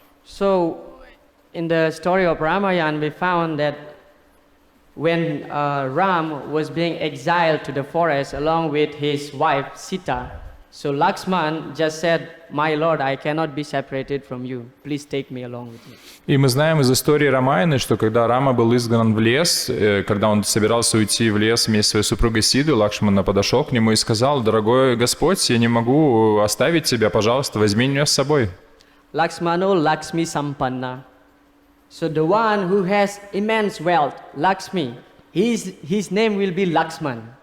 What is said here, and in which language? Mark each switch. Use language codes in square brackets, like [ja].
[en] So in the story of Ramayana, we found that when Ram was being exiled to the forest along with his wife Sita, so Lakshman just said, "My Lord, I cannot be separated from you. Please take me along with you." [ru] И мы знаем из истории Рамаяны, что когда Рама был изгнан в лес, когда он собирался уйти в лес вместе со своей супругой Сидой, Лакшмана подошел к нему и сказал: «Дорогой Господь, я не могу оставить тебя, пожалуйста, возьми меня с собой». [sa] Lakshmano Lakshmi Sampanna. [en] So the one who has immense wealth, Lakshmi, his name will be Lakshman.